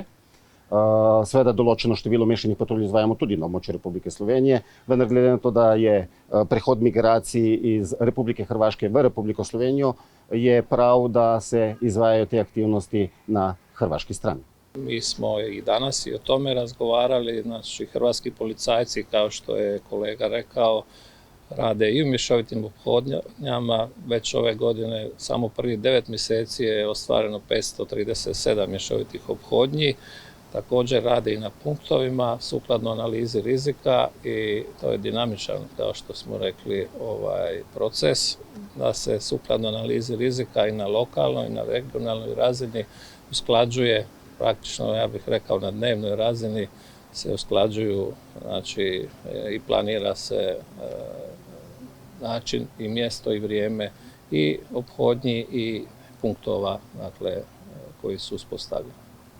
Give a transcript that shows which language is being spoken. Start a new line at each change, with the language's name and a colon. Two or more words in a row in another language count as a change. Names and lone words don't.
Slovenian: Seveda določeno število mešanih patrulj izvajamo tudi na območju Republike Slovenije, vendar glede na to, da je prehod migracij iz Republike Hrvaške v Republiko Slovenijo, je prav, da se izvajajo te aktivnosti na hrvaški strani.
Croatian: Mi smo i danas i o tome razgovarali, znači hrvatski policajci, kao što je kolega rekao, rade i u mješovitim ophodnjama. Već ove godine, samo prvih 9 mjeseci je ostvareno 537 mješovitih ophodnji. Također rade i na punktovima, sukladno analizi rizika i to je dinamičan, kao što smo rekli, proces da se sukladno analizi rizika i na lokalnoj i na regionalnoj razini usklađuje, praktično ja bih rekao na dnevnoj razini se usklađuju, znači i planira se način i mjesto i vrijeme i ophodnji i punktova, dakle, koji su uspostavljeni.